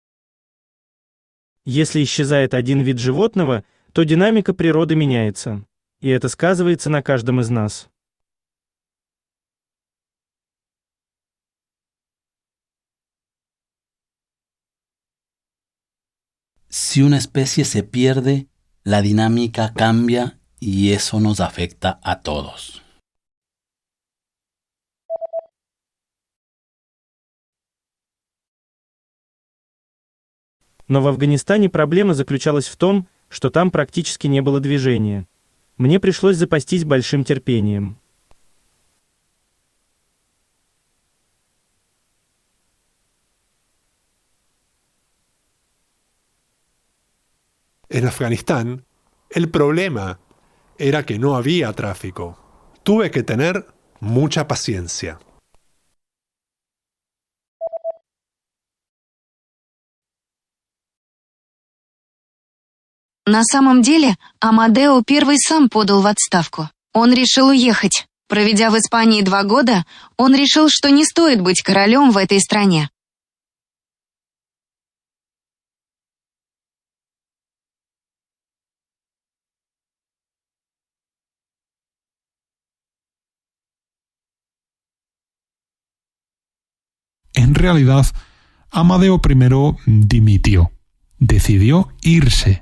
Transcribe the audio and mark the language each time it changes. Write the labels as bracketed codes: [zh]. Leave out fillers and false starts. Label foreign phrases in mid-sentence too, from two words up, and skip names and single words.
[ru] Если исчезает один вид животного, то динамика природы меняется, И это сказывается на каждом из нас. [es] Si una especie se pierde, la dinámica cambia y eso nos afecta a todos. [ru] Но в Афганистане проблема заключалась в том, что там практически не было движения. Мне пришлось запастись большим терпением. [es] En Afganistán, el problema era que no había tráfico. Tuve que tener mucha paciencia. [ru] На самом деле, Амадео I сам подал в отставку. Он решил уехать. Проведя в Испании 2 года, он решил, что не стоит быть королем в этой стране. [es] En realidad, Amadeo I dimitió, decidió irse.